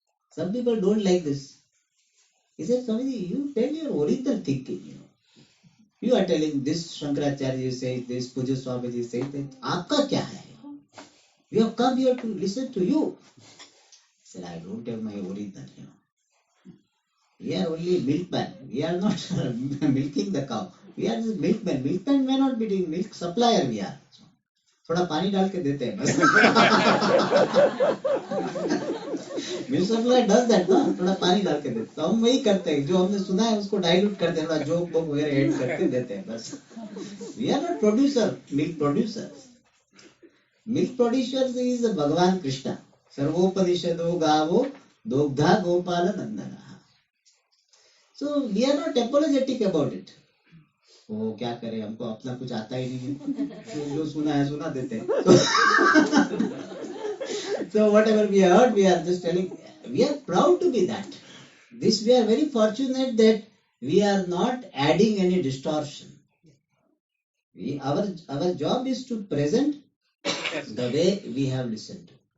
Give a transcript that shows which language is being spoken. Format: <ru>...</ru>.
<en>Some people don't like this. He said, Swamiji, you tell your original thinking, You are telling this Shankaracharya says this, Puja Swamiji says that.</en> <hi>Aapka kya hai?</hi> <en>We have come here to listen to you. I said, I don't have my original, We are only milkmen. We are not milking the cow. We are just milkmen. Milkmen may not be doing milk supplier we are.</en> <hi>थोड़ा पानी डाल के देते हैं बस.</hi> <en>milk supply does that</en> <hi>ना, थोड़ा पानी डाल के देते. तो हम वही करते हैं, जो हमने सुना है उसको डाइल्यूट करते हैं, थोड़ा जोक बोक वगैरह ऐड करके देते हैं बस.</hi> <en>We are not producer, milk producers. Milk producers is Bhagavan Krishna.</en> <sa>सर्वोपनिषदो गावो दोग्धा गोपाल नंदना.</sa> <en>So we are not apologetic about it.</en> <hi>वो क्या करे, हमको अपना कुछ आता ही नहीं है, जो सुना है सुना देते हैं.</hi> <en>So whatever we heard, we are just telling. We are proud to be that. This we are very fortunate that we are not adding any distortion. Our job is to present the way we have listened to.</en>